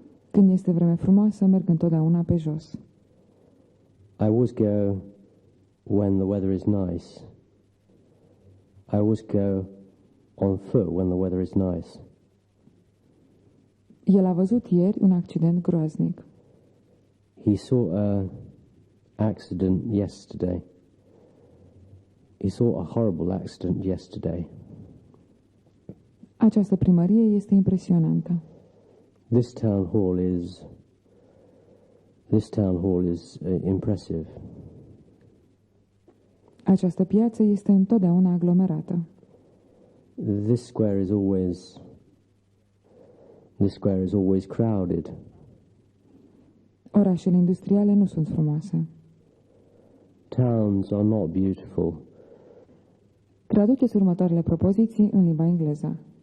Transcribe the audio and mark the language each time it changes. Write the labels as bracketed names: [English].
[Romanian] Când este vreme frumoasă, merg întotdeauna pe jos. [English] I always go when the weather is nice. I always go on foot when the weather is nice. [Romanian] El a văzut ieri un accident groaznic. [English] He saw an accident yesterday. He saw a horrible accident yesterday. [Romanian] Această primărie este impresionantă. [English] This town hall is impressive. [Romanian] Această piață este întotdeauna aglomerată. [English] This square is always crowded. [Romanian] Orașele industriale nu sunt frumoase. [English] Towns are not beautiful. [Romanian] Traduceți următoarele propoziții în limba engleză.